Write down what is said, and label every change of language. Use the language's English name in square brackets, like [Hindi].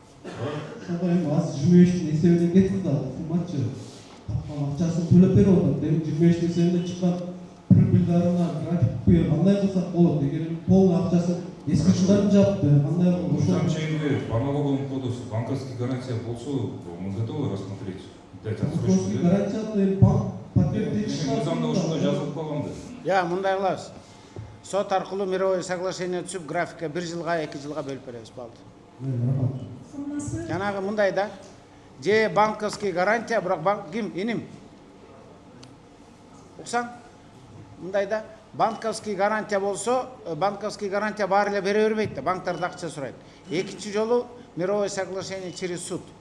[Kyrgyz] Ошондо эми азыр 25-тин эсебинен кетти да, суммачы тапкан акчасын төлөп берип атат. Эми 25-тин эсебинен чыккан прибыльдарына графикти кандай кылсак болот? Эгер полный акчасын эски жылдарын жапты, кандай [Russian] В том числе по налоговому кодексу банковская гарантия болсо, мы готовы рассмотреть, дать отсрочку. Банковский гарантия банк подтвердить. [Kyrgyz] Мыйзамда ошондой жазылып калган да. Мындай кылабыз. Сот аркылуу мировой соглашение түзүп, графика 1 жылга, 2 жылга бөлүп беребиз, болду. Жанагы мындай да. Же банковский гарантия, бирок банк ким? Иним. Уксаң? Мындай да. Банковский гарантия болсо, банковский гарантия баары эле бере бербейт да, банктарда акча сурайт. Экинчи жолу мировой соглашение [Russian] через суд.